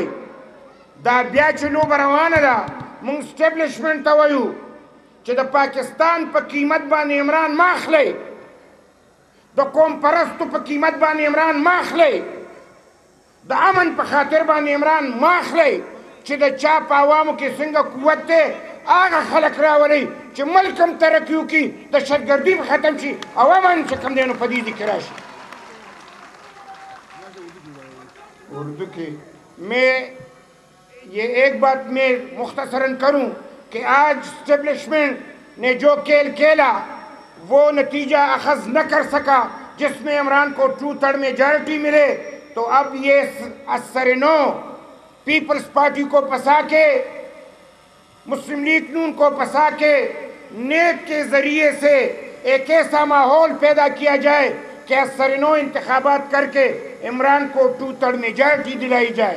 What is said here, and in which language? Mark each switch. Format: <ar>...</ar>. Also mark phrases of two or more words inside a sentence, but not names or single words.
<ps>دا بیا چې لوبه روانه ده، مونږ اسټبلیشمنټ ته وایو چې د پاکستان په قیمت باندې عمران مه اخلئ، د قوم پرستو په قیمت باندې عمران مه اخلئ، د امن په خاطر باندې عمران مه اخلئ. چې د چا په عوامو کې څنګه قوت دی، هغه خلک راولئ چې ملک هم ترقي وکړي، دهشتګردي به ختم شي او امن چې کوم دی نو په دې کې راشي. اردو کې</ps> <ur>میں یہ ایک بات میں مختصراً کروں کہ آج اسٹیبلشمنٹ نے جو کھیل کھیلا وہ نتیجہ اخذ نہ کر سکا، جس میں عمران کو 2/3 میجارٹی ملے. تو اب یہ اثر نو پیپلز پارٹی کو پسا کے، مسلم لیگ نون کو پسا کے، نیب کے ذریعے سے ایک ایسا ماحول پیدا کیا جائے کہ اثر نو انتخابات کر کے عمران کو 2/3 میجارٹی دلائی جائے.</ur>